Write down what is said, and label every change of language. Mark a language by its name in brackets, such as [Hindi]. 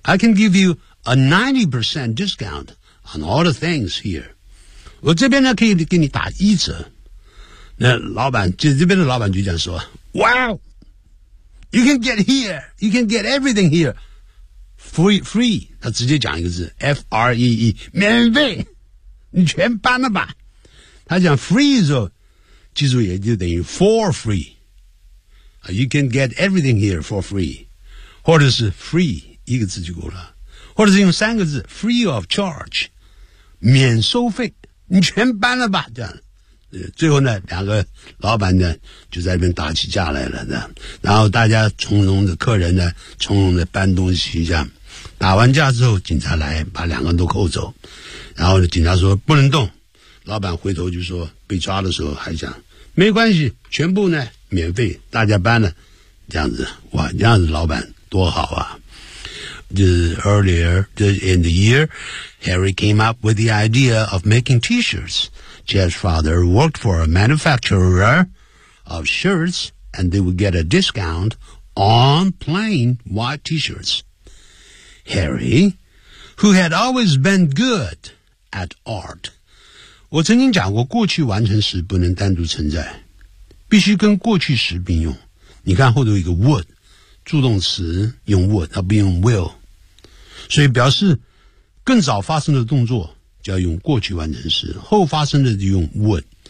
[English] I can give you a 90% discount on all the things here. [Chinese] 我这边呢可以给你打一折。那老板这边的老板就讲说 [English] ,Wow! You can get here! You can get everything here! [Chinese] free， 他直接讲一个字 free， 免费，你全搬了吧。他讲 free 的时候，记住也就等于 for free， [English] you can get everything here for free， [Chinese] 或者是 free 一个字就够了，或者是用三个字 [English] free of charge， [Chinese] 免收费，你全搬了吧，这样。最后呢，两个老板呢就在那边打起架来了的，然后大家从容的，客人呢从容的搬东西，这样打完架之后，警察来把两个人都扣走，然后警察说不能动，老板回头就说被抓的时候还讲没关系，全部呢免费，大家搬了，这样子，哇，这样子老板多好啊。 [English] This is earlier in the year, Harry came up with the idea of making T-shirts. Jeff's father worked for a manufacturer of shirts, and they would get a discount on plain white T-shirts. Harry, who had always been good at art. [Chinese] 我曾经讲过，过去完成时不能单独存在，必须跟过去时并用。你看后头一个 would， 助动词用 would， 它不用 will。所以表示更早发生的动作就要用过去完成时，后发生的就用 would。